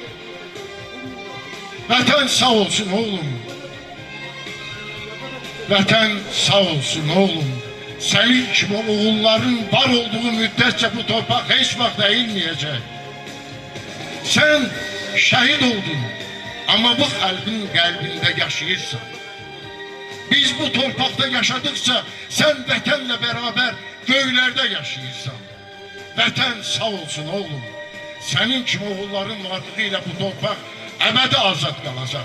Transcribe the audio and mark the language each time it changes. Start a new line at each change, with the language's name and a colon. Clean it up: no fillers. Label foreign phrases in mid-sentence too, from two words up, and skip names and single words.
Azerbaijani: Vətən sağ olsun oğlum. Vətən sağ olsun oğlum.
Turkish: Senin gibi oğulların var olduğu müddetçe bu torpaq hiç vaxt eğilmeyecek. Sen şehit oldun
Azerbaijani: Amma bu xalqın qəlbində yaşayırsan. Biz bu torpaqda yaşadıkça sən vətənlə bərabər göylərdə yaşayırsan. Vətən sağ olsun oğlum. Sənin kimi oğulların varlığı ilə bu torpaq əbədi azad qalacaq.